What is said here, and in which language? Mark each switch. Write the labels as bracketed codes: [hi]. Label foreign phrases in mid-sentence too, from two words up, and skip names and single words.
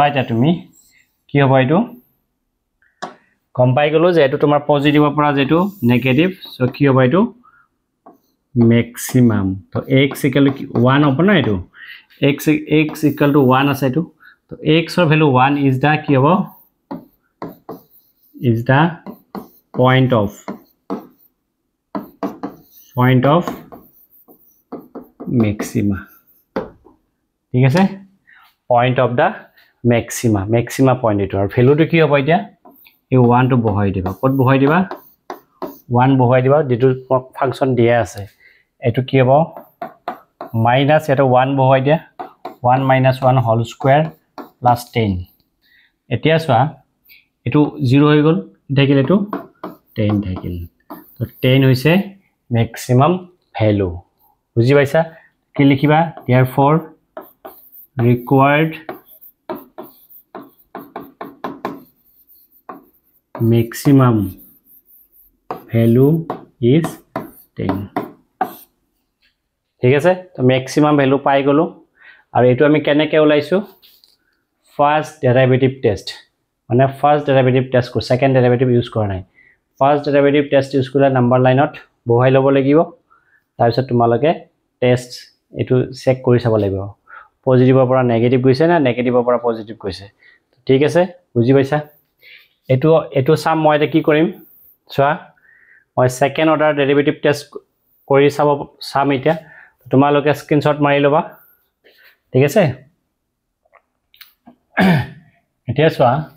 [as] এটা তুমি কি হ'ব এইটো কম পাই গলো যে এটো তোমাৰ পজিটিভৰ পৰা যেটো নেগেটিভ সো কি হ'ব এইটো ম্যাক্সিমাম তো x = 1 হ'ব না এটো x = 1 আছে এটো তো x ৰ ভ্যালু 1 [en] is the [as] কি হ'ব [en] is the point of [as] maxima ঠিক আছে [en] point of the maxima point [as] এটো আৰু ভ্যালুটো কি হ'ব এতিয়া এই 1 টো বহাই দিবা কত বহাই দিবা 1 বহাই দিবা যেটো ফাংশন দিয়া আছে এটো কি হ'ব মাইনাস এটা 1 বহাই দিয়া 1 - 1 [en] whole square plus 10 [as] এতিয়া সোয়া এটো 0 হৈ গল থাকিল এটো 10 থাকিল তো 10 হৈছে [en] maximum value [as] বুজি পাইছা কি লিখিবা [en] therefore required maximum value is 10 [as] ঠিক আছে তো [en] maximum value [as] পাই গলো আৰু এটো আমি কেনেকে ওলাইছো [en] first derivative test [as] মানে [en] first derivative test [as] কো [en] second derivative use [as] কৰা নাই [en] first derivative test use [as] কৰিলে নাম্বাৰ লাইনত বহাই লব লাগিব তাৰ পিছত তোমালকে টেস্ট এটো চেক কৰি চাব লাগিব পজিটিভৰ পৰা নেগেটিভ গৈছে না নেগেটিভৰ পৰা পজিটিভ গৈছে ঠিক আছে বুজি পাইছা এটো সাম মই এটা কি কৰিম চোৱা মই [en] second order derivative test [as] কৰি সাম এতিয়া তোমালকে স্ক্রিনশট মাৰি লবা ঠিক আছে এতিয়া চোৱা